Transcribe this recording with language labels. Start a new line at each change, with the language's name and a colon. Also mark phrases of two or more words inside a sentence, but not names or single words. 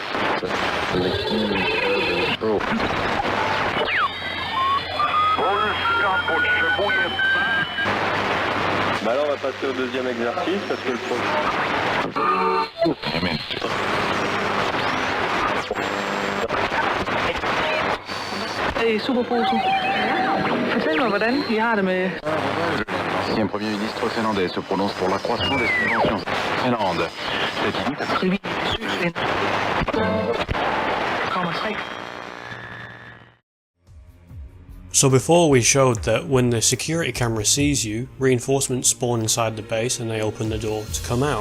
French: Bah là on va passer au deuxième exercice parce que le Hey, superposen.
Danish: Fortæl mig, hvordan I har det med...
French: L'ancien Premier ministre finlandais se prononce pour l'accroissement des subventions. Finlande.
English: So before we showed that when the security camera sees you, reinforcements spawn inside the base and they open the door to come out.